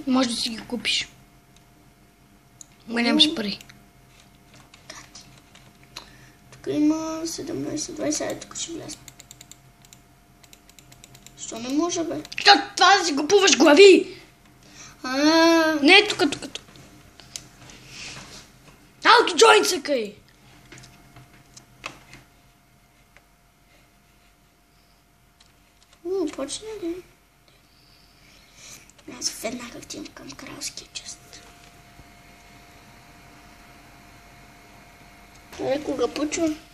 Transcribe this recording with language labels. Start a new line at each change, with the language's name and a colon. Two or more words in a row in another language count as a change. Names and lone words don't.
Bulgarian: Може да си ги купиш. Ма нямаш пари. Тук има 17-20, тук ще вляза. Защо не може, бе? Това да си купуваш глави! Не, тук.
English: How to join,
Bulgarian: съкай! Почна ли? Аз веднага отивам към кралския част. Кога почва?